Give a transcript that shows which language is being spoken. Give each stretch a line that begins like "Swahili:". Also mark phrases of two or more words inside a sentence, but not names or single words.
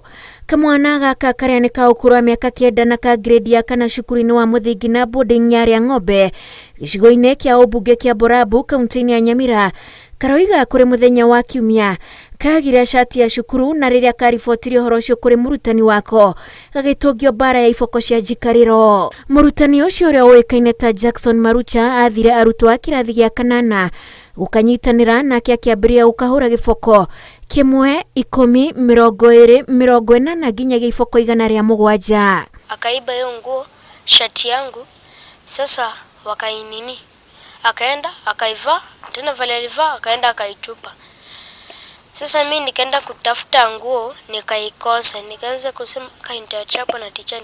Kikuyu: Kamwana gaka karia ni ka ukuru wa miaka 9 na ka grade ya kana cukuru-ini wa muthingi na boarding ya Rĩang'ombe gicigo-ini kia ubunge kia Borabu kaunti-ini ya Nyamira karoiga kuri muthenya wa Kiumia kagire shati ya cukuru na riria karibotirio horo ucio kuri murutani wako gagitungio bara ya iboko cia njikariro. Murutani ucio uria uikaine ta Jackson Marucha athire arutwo a kirathi gia 8 gukanyitanira nake akiambiria gukahura giboko 1, 10, 20, 40 nginya giboko 107.
Swahili: Akaiba hiyo nguo, shati yangu. Sasa wakainini, akaenda akaivaa tena, vile alivaa akaenda akaitupa. Sasa mimi nikaenda kutafuta nguo nikaikosa, nikaanza kusema nitachapa na teacher.